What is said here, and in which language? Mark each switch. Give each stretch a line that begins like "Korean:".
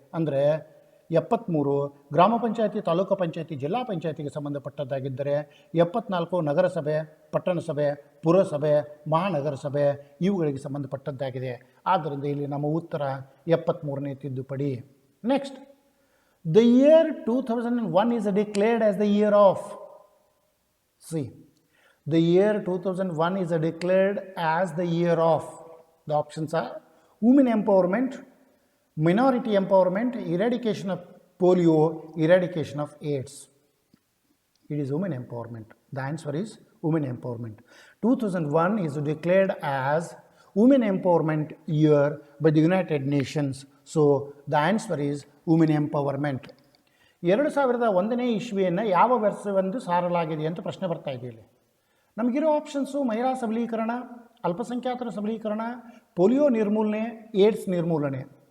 Kannada: ಅಂದರೆ 73 ಗ್ರಾಮ ಪಂಚಾಯತಿ, ತಾಲೂಕು ಪಂಚಾಯತಿ, ಜಿಲ್ಲಾ ಪಂಚಾಯತಿಗೆ ಸಂಬಂಧಪಟ್ಟದ್ದಾಗಿದ್ದರೆ 74 ನಗರಸಭೆ, ಪಟ್ಟಣ ಸಭೆ, ಪುರಸಭೆ, ಮಹಾನಗರ ಸಭೆ ಇವುಗಳಿಗೆ ಸಂಬಂಧಪಟ್ಟದ್ದಾಗಿದೆ. ಆದ್ದರಿಂದ ಇಲ್ಲಿ ನಮ್ಮ ಉತ್ತರ 73ನೇ ತಿದ್ದುಪಡಿ.
English: Next, the year 2001 is declared as the year of. See, the year 2001 is declared as the year of. The options are women empowerment, minority empowerment, eradication of polio, eradication of AIDS. It is women empowerment. The answer is women empowerment. 2001 is declared as women empowerment year by the United Nations. So the answer is women empowerment.
Kannada: 2001ನೇ ಇಸ್ವಿಯನ್ನು ಯಾವ ವರ್ಷವೆಂದು ಸಾರಲಾಗಿದೆ ಅಂತ ಪ್ರಶ್ನೆ ಬರ್ತಾ ಇದೆ. ಇಲ್ಲಿ ನಮಗಿರೋ options ಮಹಿಳಾ ಸಬಲೀಕರಣ, ಅಲ್ಪಸಂಖ್ಯಾತರ ಸಬಲೀಕರಣ, ಪೋಲಿಯೋ ನಿರ್ಮೂಲನೆ, ಏಡ್ಸ್ ನಿರ್ಮೂಲನೆ.